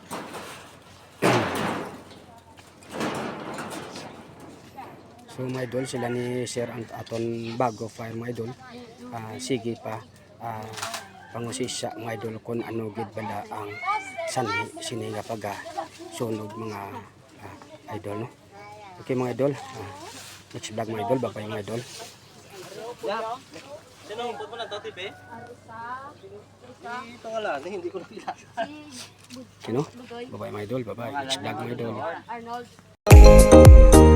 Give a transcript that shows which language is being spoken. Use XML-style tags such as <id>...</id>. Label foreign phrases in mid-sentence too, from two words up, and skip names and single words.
<hil>So mga idol, sila ni Sir aton bago fire mga idol. Sige pa pangusisya mga idol kung ano gid bala ang sanhi sini nga pag sunog mga idol, no? Okay mga idol,</hil> <en>next vlog</en> <hil>mga idol, bye mga idol.</hil> <tl>Sino ang mo lang ito, Tipe? Ito nga lang, hindi ko nakilala. Sino?</tl> <hil>Bye mga idol,</hil> <en>bye next vlog</en> <hil>mga idol.</hil>